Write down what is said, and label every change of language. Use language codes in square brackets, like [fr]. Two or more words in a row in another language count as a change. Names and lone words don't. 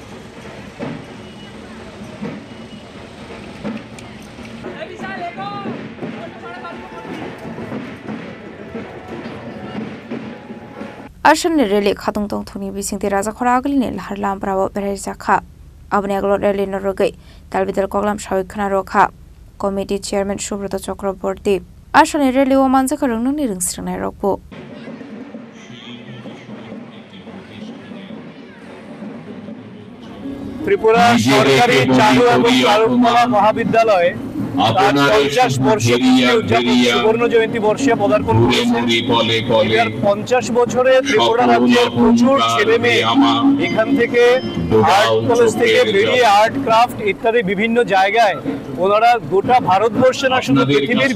[trp] Ashan ni rally khatung tong thuni bisingti raja khora agli ni harlam bravo berajaka Abni aglo rally no rogai talbidal koglam shawik khana rokha committee chairman Subrata Chakraborty Ashan rally o Manjaka rungno ni ringsrangnai rokbo [bn] ত্রিপুরা সরকারি চালু এবং চারুকলা মহাবিদ্যালয়ে 50 বর্ষ সুবর্ণ জয়ন্তী বর্ষে পদার্পণ করেছে 50 বছরে ত্রিপুরা রাজ্যের প্রচুর ছেলে মেয়ে এখান থেকে আর্ট কলেজ থেকে বেরিয়ে আর্ট ক্রাফট ইত্যাদি বিভিন্ন জায়গায় ওনারা গোটা ভারতবর্ষে না শুধু পৃথিবীর